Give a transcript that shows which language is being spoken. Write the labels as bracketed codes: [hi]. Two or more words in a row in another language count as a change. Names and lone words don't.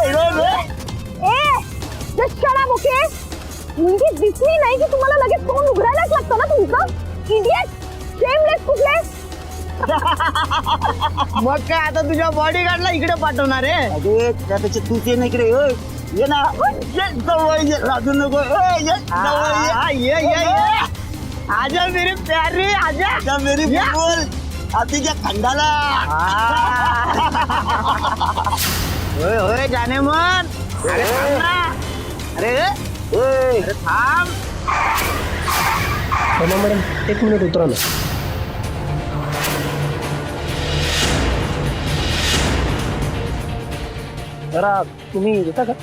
[mr] म्हणजे दिसली नाही की तुम्हाला लगेच तोंड उघडायलाच लागतं ना तुमचं. [en] idiot, shameless [mr] कुठले. मग काय आता तुझ्या बॉडीगार्डला इकडे पाठवणार आहे. अरे त्यापेक्षा तूच ये ना इकडे. ये ना जवळ ये, राजू नको. [hi] ये आजा मेरी प्यारी, आजा मेरी बुलबुल, [mr] आधीच्या खंडाला. होय होय [hi] जाने मन. [mr] अरे थांब ना. अरे थांब. मॅडम 1 मिनिट उतरा ना. जरा तुम्ही येता का?